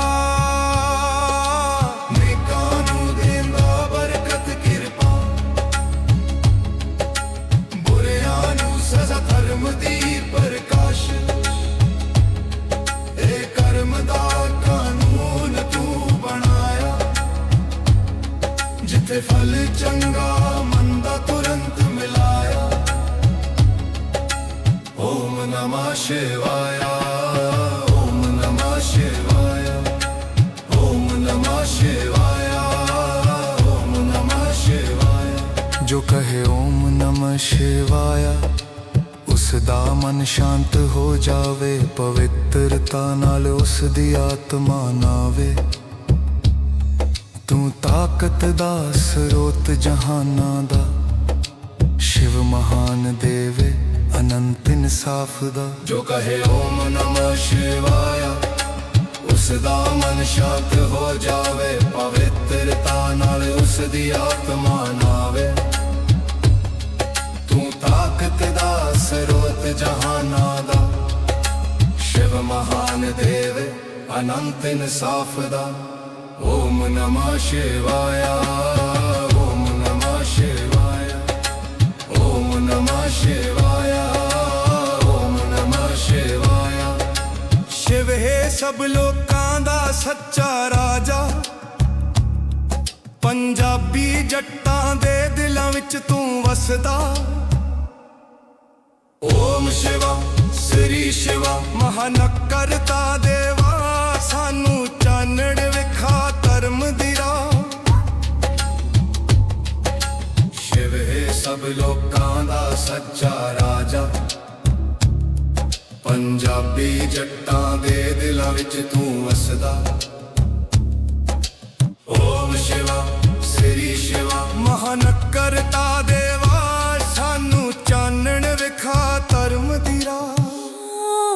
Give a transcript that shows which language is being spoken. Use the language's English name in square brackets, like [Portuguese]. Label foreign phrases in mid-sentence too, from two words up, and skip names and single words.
[Punjabi] ਨੇਕਾਂ ਨੂੰ ਦਿੰਦਾ ਬਰਕਤ ਕਿਰਪਾ, ਬੁਰਿਆਂ ਨੂੰ ਸਜ਼ਾ ਧਰਮ ਦੀ ਪ੍ਰਕਾਸ਼। ਏ ਕਰਮ ਦਾ ਕਾਨੂੰਨ ਤੂੰ ਬਣਾਇਆ, ਜਿੱਥੇ ਫਲ ਚੰਗਾ ਮੰਦਾ ਤੁਰੰਤ ਮਿਲਾਇਆ। [Sanskrit] ओम नमः शिवाय, ओम नमः शिवाय, ओम नमः शिवाय, ओम नमः शिवाय। [Punjabi] ਜੋ ਕਹੇ [Sanskrit] ओम नमः शिवाय [Punjabi] ਉਸਦਾ ਮਨ ਸ਼ਾਂਤ ਹੋ ਜਾਵੇ। ਪਵਿੱਤਰਤਾ ਨਾਲ ਉਸਦੀ ਆਤਮਾ ਨ੍ਹਾਵੇ। ਤੂੰ ਤਾਕਤ ਦਾ ਸਰੋਤ ਜਹਾਨਾਂ ਦਾ, ਸ਼ਿਵ ਮਹਾਨ ਦੇਵੇ ਅਨੰਤ ਇਨਸਾਫ਼ ਦਾ। ਜੋ ਕਹੇ [Sanskrit] ओम नमः शिवाय [Punjabi] ਉਸਦਾ ਮਨ ਸ਼ਾਂਤ ਹੋ ਜਾਵੇ। ਪਵਿੱਤਰਤਾ ਨਾਲ ਉਸਦੀ ਆਤਮਾ ਨ੍ਹਾਵੇ। ਤੂੰ ਤਾਕਤ ਦਾ ਸਰੋਤ ਜਹਾਨਾਂ ਦਾ, ਸ਼ਿਵ ਮਹਾਨ ਦੇਵੇ ਅਨੰਤ ਇਨਸਾਫ਼ ਦਾ। [Sanskrit] ओम नमः शिवाय, ओम नमः शिवाय, ओम नमः शिवाय, ओम नमः शिवाय। [Punjabi] ਸ਼ਿਵ ਹੈ ਸਭ ਲੋਕਾਂ ਦਾ ਸੱਚਾ ਰਾਜਾ, ਪੰਜਾਬੀ ਜੱਟਾਂ ਦੇ ਦਿਲਾਂ ਵਿੱਚ ਤੂੰ ਵਸਦਾ। ਓਮ ਸ਼ਿਵਾ ਸ੍ਰੀ ਸ਼ਿਵਾ ਮਹਾਨਕਰਤਾ ਦੇਵਾ, ਸਾਨੂੰ ਚਾਨਣ ਵਿਖਾ ਧਰਮ ਦੀ ਰਾਹ। ਸਭ ਲੋਕਾਂ ਦਾ ਸੱਚਾ ਰਾਜਾ, ਪੰਜਾਬੀ ਜੱਟਾਂ ਦੇ ਦਿਲਾਂ ਵਿੱਚ ਤੂੰ ਵਸਦਾ। ਓਮ ਸ਼ਿਵਾ ਸ੍ਰੀ ਸ਼ਿਵਾ ਮਹਾਨਕਰਤਾ ਦੇਵਾ, ਸਾਨੂੰ ਚਾਨਣ ਵਿਖਾ ਧਰਮ ਦੀ ਰਾਹ।